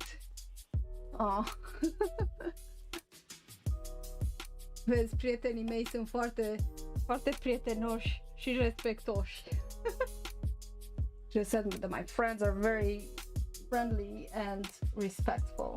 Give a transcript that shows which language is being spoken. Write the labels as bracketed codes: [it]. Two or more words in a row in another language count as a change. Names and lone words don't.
[en] Oh. [ro] Vezi, prietenii mei sunt foarte prietenoși și respectoși. [en] Just said that my friends are very friendly and respectful.